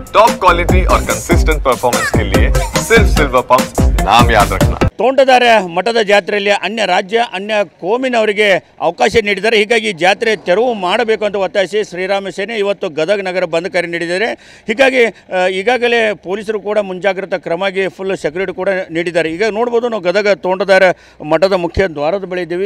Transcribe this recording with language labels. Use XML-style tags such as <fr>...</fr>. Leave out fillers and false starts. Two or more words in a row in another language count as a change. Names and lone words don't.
<en>top quality</en> <hi>और</hi> <en>consistent performance</en> <hi>के लिए सिर्फ सिल्वर पंप नाम याद रखना।</hi> <kn>ತೋಂಟದಾರ್ಯ ಮಠದ ಜಾತ್ರೆಯಲ್ಲಿ ಅನ್ಯ ರಾಜ್ಯ ಅನ್ಯ ಕೋಮಿನವರಿಗೆ ಅವಕಾಶ ನೀಡಿದ್ದಾರೆ. ಹೀಗಾಗಿ ಜಾತ್ರೆ ತೆರವು ಮಾಡಬೇಕು ಅಂತ ಒತ್ತಾಯಿಸಿ ಶ್ರೀರಾಮ ಸೇನೆ ಇವತ್ತು ಗದಗ ನಗರ ಬಂದ್ ಕರೆ ನೀಡಿದ್ದಾರೆ. ಹೀಗಾಗಿ ಈಗಾಗಲೇ ಪೊಲೀಸರು ಕೂಡ ಮುಂಜಾಗ್ರತಾ ಕ್ರಮವಾಗಿ</kn> <en>full security</en> <kn>ಕೂಡ ನೀಡಿದ್ದಾರೆ. ಈಗ ನೋಡ್ಬೋದು ನಾವು ಗದಗ ತೋಂಟದಾರ್ಯ ಮಠದ ಮುಖ್ಯ ದ್ವಾರದ ಬಳಿ ಇದ್ದೀವಿ.</kn>